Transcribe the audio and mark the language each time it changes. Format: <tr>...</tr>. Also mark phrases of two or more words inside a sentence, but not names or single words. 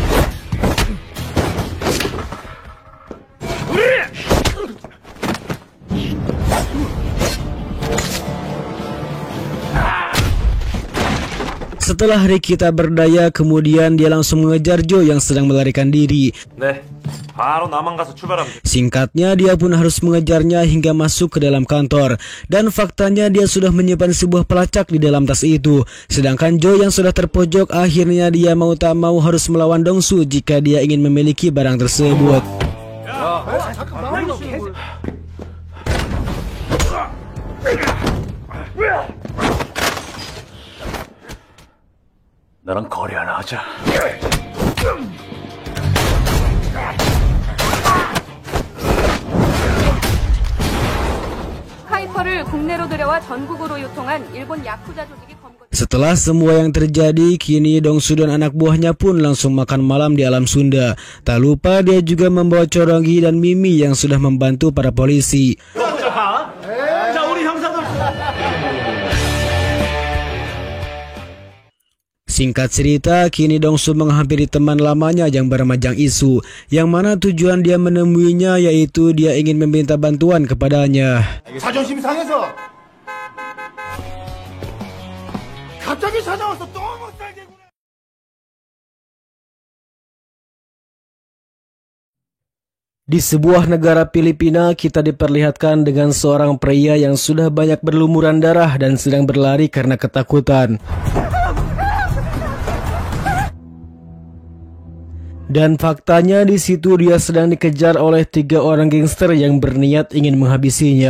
<id>Setelah Ricky tak berdaya, kemudian dia langsung mengejar Jo yang sedang melarikan diri.</id> <ko>바로 남한 가서 출발하면 돼.</ko> <id>Singkatnya, dia pun harus mengejarnya hingga masuk ke dalam kantor. Dan faktanya dia sudah menyimpan sebuah pelacak di dalam tas itu. Sedangkan Jo yang sudah terpojok, akhirnya dia mau tak mau harus melawan Dongsu jika dia ingin memiliki barang tersebut.</id> <ko>나랑 거래 하나 하자. 하이퍼를 국내로 들여와 전국으로 유통한 일본 야쿠자 조직이 검거.</ko> <id>Setelah semua yang terjadi, kini Dongsu dan anak buahnya pun langsung makan malam di alam Sunda. Tak lupa dia juga membawa Chorongi dan Mimi yang sudah membantu para polisi. Singkat cerita, kini Dongsu menghampiri teman lamanya yang bernama Jang Isu, yang mana tujuan dia menemuinya yaitu dia ingin meminta bantuan kepadanya.</id> <ko>자존심 상해서 갑자기 찾아와서 또 못 살겠구나.</ko> <id>Di sebuah negara Filipina, kita diperlihatkan dengan seorang pria yang sudah banyak berlumuran darah dan sedang berlari karena ketakutan. Dan faktanya di situ dia sedang dikejar oleh 3 orang gangster yang berniat ingin menghabisinya.</id>